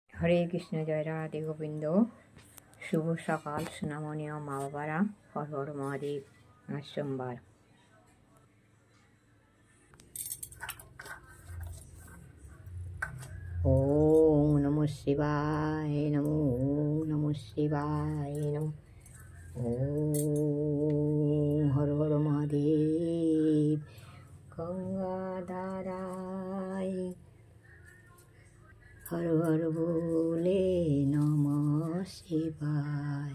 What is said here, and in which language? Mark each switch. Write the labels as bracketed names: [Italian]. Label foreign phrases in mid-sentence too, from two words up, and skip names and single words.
[Bangla] হরে কৃষ্ণ, জয় রাধে গোবিন্দ। শুভ সকাল সোনামণি ও মা বাবারা। হর হর মহাদেব। আজ সোমবার। [Sanskrit] ওম নমঃ শিবায় নমো, নমঃ শিবায় নমো। [Bangla] ওম হর হর মহাদেব। গঙ্গাধারায় হর হর ভোলে [Sanskrit] নমঃ শিবায়।